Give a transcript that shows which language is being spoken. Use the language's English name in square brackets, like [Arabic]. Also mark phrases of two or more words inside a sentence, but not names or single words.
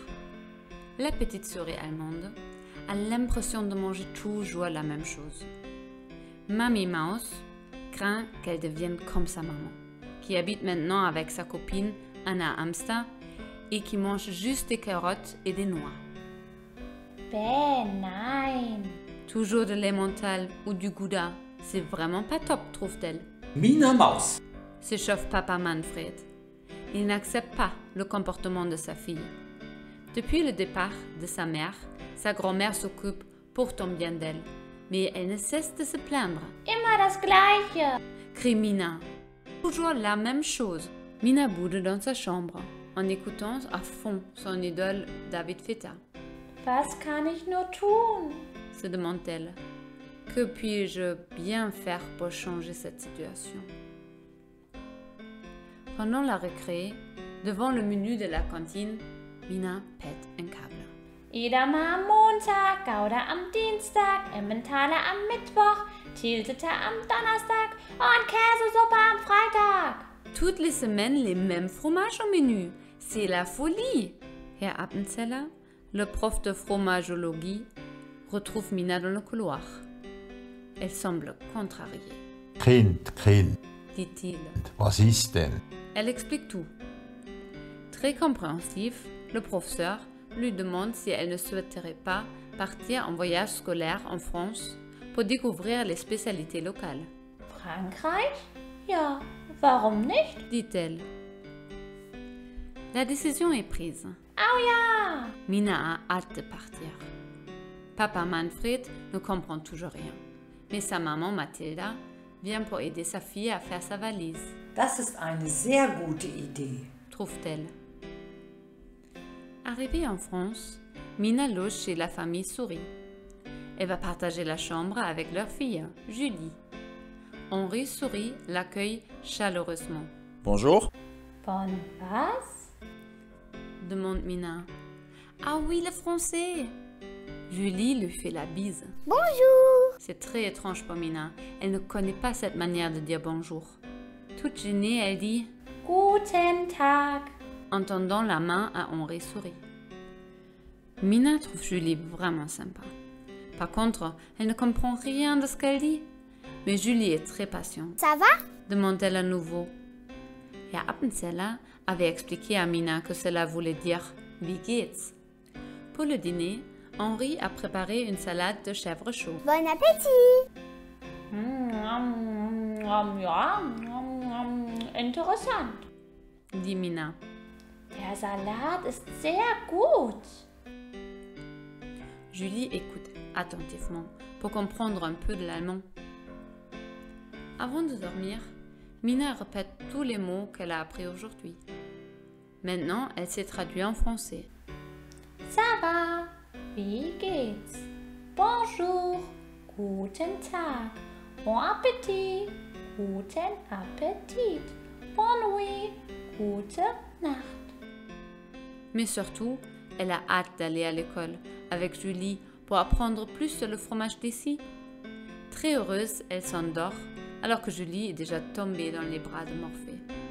[French] La petite souris allemande a l'impression de manger toujours la même chose. Mamie Maus craint qu'elle devienne comme sa maman, qui habite maintenant avec sa copine Anna Hamster et qui mange juste des carottes et des noix. [German] Bäh, nein. [French] Toujours de l'emmental ou du gouda, c'est vraiment pas top, trouve-t-elle. Minna Maus. S'échauffe papa Manfred. Il n'accepte pas le comportement de sa fille. Depuis le départ de sa mère, sa grand-mère s'occupe pourtant bien d'elle, mais elle ne cesse de se plaindre. [German] Immer das Gleiche. [French] Crie Minna. Toujours la même chose. Minna boude dans sa chambre, en écoutant à fond son idole David Feta. [German] Was kann ich nur tun? [French] Se demande-t-elle. Que puis-je bien faire pour changer cette situation? Pendant la récré, devant le menu de la cantine, Minna pète un câble. [German] Edamer am Montag, Gouda am Dienstag, Emmentaler am Mittwoch, Tilsiter am Donnerstag und Käsesuppe am Freitag. [French] Toutes les semaines, les mêmes fromages au menu. C'est la folie. Herr Appenzeller, le prof de fromagologie, retrouve Minna dans le couloir. Elle semble contrariée, [German] Kind, [French] dit-il. [German] was ist denn? [French] Elle explique tout. Très compréhensif, le professeur lui demande si elle ne souhaiterait pas partir en voyage scolaire en France pour découvrir les spécialités locales, [German] Frankreich? Ja, warum nicht? [French] dit-elle. La décision est prise. [German] Au ja! [French] Minna a hâte de partir. Papa Manfred ne comprend toujours rien, mais sa maman Mathilda vient pour aider sa fille à faire sa valise, [German] Das ist eine sehr gute Idee. [French] trouve-t-elle. Arrivée en France, Minna loge chez la famille Souris. Elle va partager la chambre avec leur fille, Julie. Henri Souris l'accueille chaleureusement. Bonjour. [German] Von was? [French] Demande Minna. Ah oui, le français! Julie lui fait la bise. Bonjour! C'est très étrange pour Minna. Elle ne connaît pas cette manière de dire bonjour. Toute gênée, elle dit [German] Guten Tag! [French] en tendant la main à Henri Souris. Minna trouve Julie vraiment sympa. Par contre, elle ne comprend rien de ce qu'elle dit. Mais Julie est très patiente. Ça va? Demande-t-elle à nouveau. Herr Appenzeller avait expliqué à Minna que cela voulait dire « [German] Wie geht's ?» [French] Pour le dîner, Henri a préparé une salade de chèvre chaud. Bon appétit! [German] Ja, interessant. [French] Dit Minna. [German] Der Salat ist sehr gut. [French] Julie écoute attentivement pour comprendre un peu de l'allemand. Avant de dormir, Minna répète tous les mots qu'elle a appris aujourd'hui. Maintenant, elle s'est traduite en français. Ça va? [German] Wie geht's? Bonjour. Guten Tag. [French] Bon appétit. [German] Guten Appetit. [French] Bonne nuit. [German] Gute Nacht. [French] Mais surtout, elle a hâte d'aller à l'école avec Julie pour apprendre plus sur le fromage d'ici. Très heureuse, elle s'endort alors que Julie est déjà tombée dans les bras de Morphée.